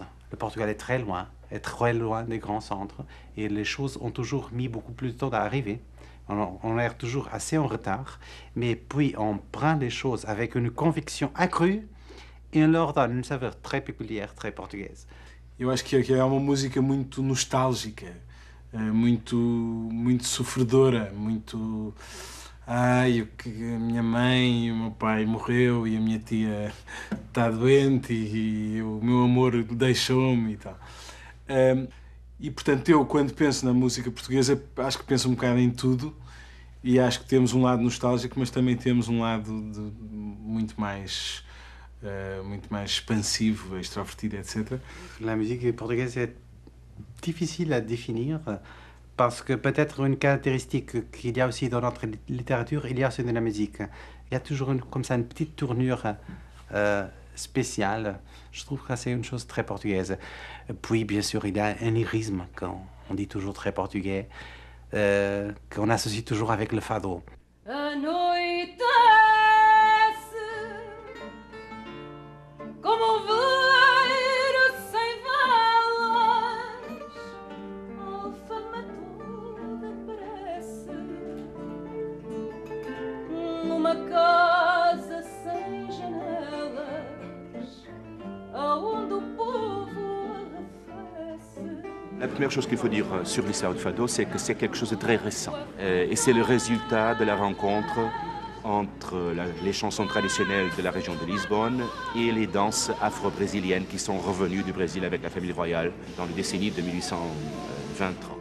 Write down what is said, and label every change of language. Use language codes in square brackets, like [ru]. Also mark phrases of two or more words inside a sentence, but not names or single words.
[fr] Le Portugal est très loin des grands centres, et les choses ont toujours mis beaucoup plus de temps à arriver. On est toujours assez en retard, mais puis on prend les choses avec une conviction accrue e on leur donne une saveur très peculière, très portugaise. [pt] Eu acho que é uma música muito nostálgica, muito sofredora, muito... Ai, a minha mãe e o meu pai morreu e a minha tia está doente e o meu amor deixou-me e tal. E, portanto, eu, quando penso na música portuguesa, acho que penso um bocado em tudo e acho que temos um lado nostálgico, mas também temos um lado muito mais expansivo, extrovertido, etc. [fr] La musique portugaise est difficile à définir Parce que peut-être une caractéristique qu'il y a aussi dans notre littérature, il y a aussi de la musique. Il y a toujours comme ça une petite tournure spéciale. Je trouve que c'est une chose très portugaise. Puis, bien sûr, il y a un lyrisme, qu'on dit toujours très portugais, qu'on associe toujours avec le fado. [pt] Anoitece como um veleiro sem velas, alfama toda parece numa casa sem janelas, aonde o povo arrefece. [fr] La première chose qu'il faut dire sur l'histoire du fado, c'est que c'est quelque chose de très récent. Et c'est le résultat de la rencontre entre les chansons traditionnelles de la région de Lisbonne et les danses afro-brésiliennes qui sont revenues du Brésil avec la famille royale dans le décennie de 1820-30.